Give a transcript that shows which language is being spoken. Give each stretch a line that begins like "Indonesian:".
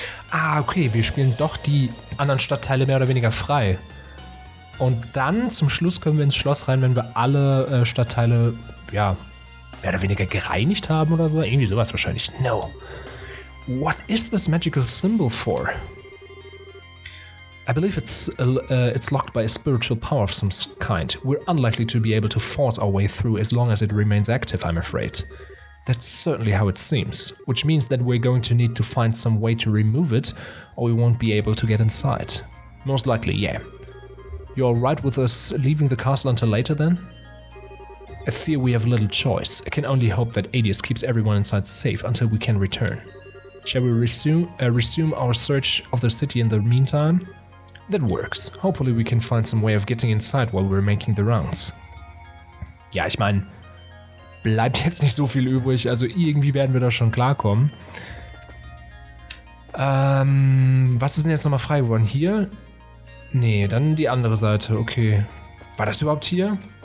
German: Ah, okay, wir spielen doch die anderen Stadtteile mehr oder weniger frei. Und dann zum Schluss können wir ins Schloss rein, wenn wir alle Stadtteile, ja, mehr oder weniger gereinigt haben oder so. Irgendwie sowas wahrscheinlich.
English: No. What is this magical symbol for? I believe it's locked by a spiritual power of some kind. We're unlikely to be able to force our way through as long as it remains active, I'm afraid. That's certainly how it seems, which means that we're going to need to find some way to remove it, or we won't be able to get inside. Most likely, yeah. You alright with us leaving the castle until later then? I fear we have little choice. I can only hope that Adius keeps everyone inside safe until we can return. Shall we resume our search of the city in the meantime? That works. Hopefully we can find some way of getting inside while we're making the rounds.
German: Ja, ich meine, bleibt jetzt nicht so viel übrig, also irgendwie werden wir da schon klarkommen. Was ist denn jetzt nochmal frei geworden? Hier? Nee, dann die andere Seite, okay. War das überhaupt hier?